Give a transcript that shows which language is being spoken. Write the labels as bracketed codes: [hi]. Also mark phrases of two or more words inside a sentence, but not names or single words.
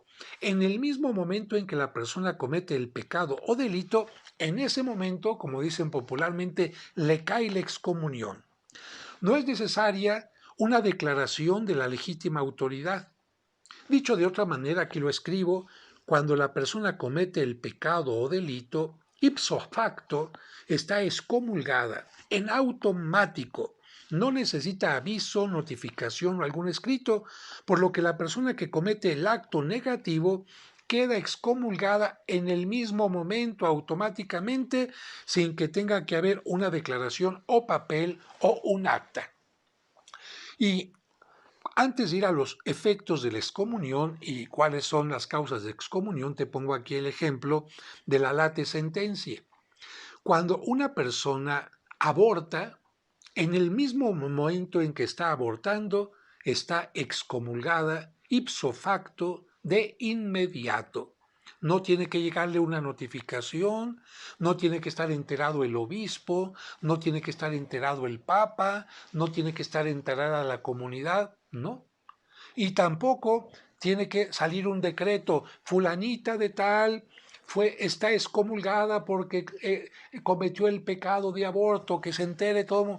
[es] En el mismo momento en que la persona comete el pecado o delito, en ese momento, como dicen popularmente, le cae la excomunión. No es necesaria una declaración de la legítima autoridad. Dicho de otra manera, aquí lo escribo, cuando la persona comete el pecado o delito, [la] ipso facto [es] está excomulgada en automático, no necesita aviso, notificación o algún escrito, por lo que la persona que comete el acto negativo queda excomulgada en el mismo momento automáticamente sin que tenga que haber una declaración o papel o un acta. Y antes de ir a los efectos de la excomunión y cuáles son las causas de excomunión, te pongo aquí el ejemplo de la late sentencia. Cuando una persona aborta, en el mismo momento en que está abortando, está excomulgada [la] ipso facto [es] de inmediato. No tiene que llegarle una notificación, no tiene que estar enterado el obispo, no tiene que estar enterado el papa, no tiene que estar enterada la comunidad, no. Y tampoco tiene que salir un decreto, fulanita de tal está excomulgada porque cometió el pecado de aborto, que se entere todo.